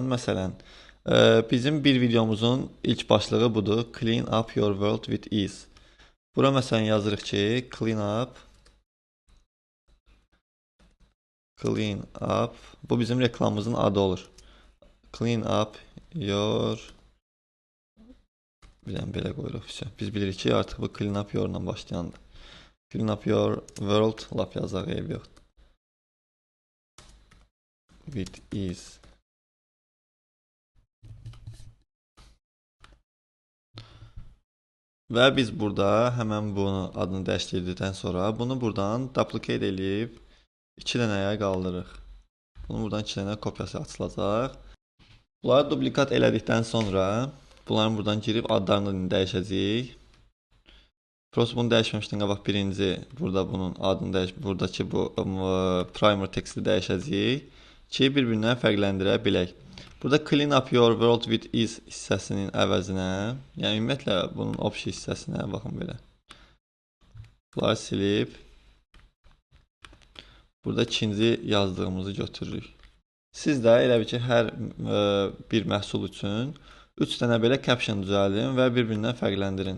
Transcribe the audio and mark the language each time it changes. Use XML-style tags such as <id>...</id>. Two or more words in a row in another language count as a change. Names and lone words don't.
<az>Məsələn, bizim bir videomuzun ilk başlığı budur.</az> <en>Clean up your world with ease.</en> <az>Bura məsələn yazırıq ki,</az> <en>clean up.</en> <az>Bu bizim reklamımızın adı olur.</az> <en>Clean up your,</en> <az>bir dənə belə qoyuruq. Biz bilirik ki, artıq bu</az> <en>clean up your-</en> <az>la başlayandır.</az> <en>Clean up your world,</en> <az>laf yazaq, eyb yox.</az> <en>With ease.</en> <az>Və biz burada həmən bunu adını dəyişdirdikdən sonra bunu buradan duplicate eləyib 2 dənəyə qaldırırıq. Bunu buradan 2 dənə kopyası açılacaq. Bunları duplikat elədikdən sonra bunların buradan girib adlarını dəyişəcəyik. Prosto bunu dəyişməmişdən qabaq birinci burada bunun adını buradakı bu primer teksti dəyişəcəyik ki, bir-birindən fərqləndirə bilək. Burada</az> <en>clean up your world with ease</en> <az>hissəsinin əvəzinə, yəni ümumiyyətlə bunun option hissəsinə baxın belə. Bunları silib burada ikinci yazdığımızı götürürük. Siz də elə bir ki, hər bir məhsul üçün 3 dənə belə caption düzəldin və bir-birindən fərqləndirin.</az>